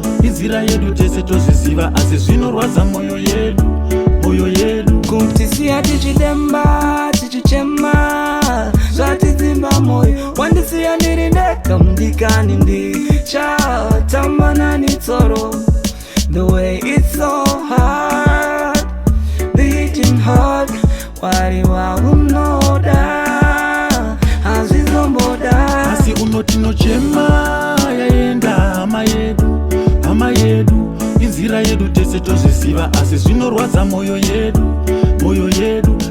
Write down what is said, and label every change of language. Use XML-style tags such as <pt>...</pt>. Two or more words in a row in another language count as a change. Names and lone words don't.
<sn>Inzira yedu tese tozviziva, asi zvinorwadza moyo yedu, moyo yedu. Kutisiya tichidemba, tichichema, zvatidzimba moyo. Wandisiya ndiri ndega mudikani, ndichatamba nani tsoro.</sn> <en>The way it's so hard, beating hard,</en> <sn>wari wa unoda, hazvizomboda. Asi unoti nochema, yaenda hama yedu, hama yedu. Inzira yedu tese tozviziva, asi zvinorwadza moyo yedu, moyo yedu.</sn>